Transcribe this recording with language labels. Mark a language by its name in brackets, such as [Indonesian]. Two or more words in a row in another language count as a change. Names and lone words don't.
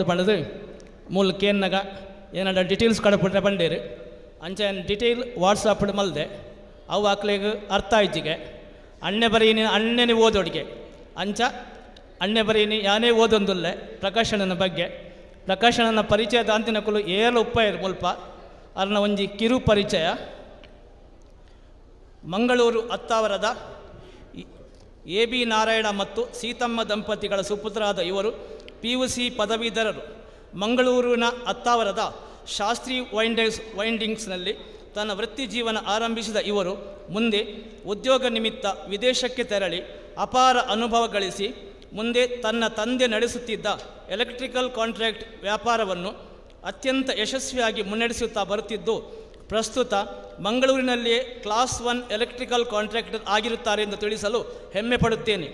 [Tulu] ಪಣದು ಮೂಲ ಕೇನ್ನಗ ಏನಾಡ ಡಿಟೇಲ್ಸ್ ಕಡಪಟ್ರೆ ಬಂಡೇರು ಅಂಚ ಡಿಟೇಲ್ ವಾಟ್ಸಪ್ಡ್ ಮಲ್ದೆ ಅವು ಹಾಕ್ಲಿಗೆ ಅರ್ಥ ಆಯ್ತಿಗೆ ಅಣ್ಣೆ ಬರೀನಿ ಅಣ್ಣನೇ ಓದೋಡಿಗೆ ಅಂಚ ಅಣ್ಣೆ ಬರೀನಿ ಯಾನೇ ಓದೊಂದುಲ್ಲೆ ಪ್ರಕಾಶ್ ಅಣ್ಣನ ಬಗ್ಗೆ ಪ್ರಕಾಶ್ ಅಣ್ಣನ ಪರಿಚಯದ ಅಂತಿನಕಲು ಏಳು ಉಪ್ಪಾಯರು ಮುಲ್ಪ ಅರ್ನ ಒಂಜಿ ಕಿರು ಪರಿಚಯ. [Kannada] ಮಂಗಳೂರು ಅತ್ತಾವರದ AB ನಾರಾಯಣ ಮತ್ತು ಸೀತಮ್ಮ ದಂಪತಿಗಳ ಸುಪುತ್ರರಾದ ಇವರು PUC ಪದವೀಧರರು. ಮಂಗಳೂರಿನ ಅತ್ತಾವರದ ಶಾಸ್ತ್ರಿ ವೈಂಡಿಂಗ್ಸ್ನಲ್ಲಿ ತನ್ನ ವೃತ್ತಿ ಜೀವನ ಆರಂಭಿಸಿದ ಇವರು ಮುಂದೆ ಉದ್ಯೋಗ ನಿಮಿತ್ತ ವಿದೇಶಕ್ಕೆ ತೆರಳಿ ಅಪಾರ ಅನುಭವ ಗಳಿಸಿ ಮುಂದೆ ತನ್ನ ತಂದೆ ನಡೆಸುತ್ತಿದ್ದ [English] electrical contract [Kannada] ವ್ಯಾಪಾರವನ್ನು ಅತ್ಯಂತ ಯಶಸ್ವಿಯಾಗಿ ಮುನ್ನಡೆಸುತ್ತಾ ಬರುತ್ತಿದ್ದು ಪ್ರಸ್ತುತ ಮಂಗಳೂರಿನಲ್ಲಿಯೇ [English] class 1 electrical contractor [Kannada] ಆಗಿರುತ್ತಾರೆ ಎಂದು ತಿಳಿಸಲು ಹೆಮ್ಮೆ ಪಡುತ್ತೇನೆ.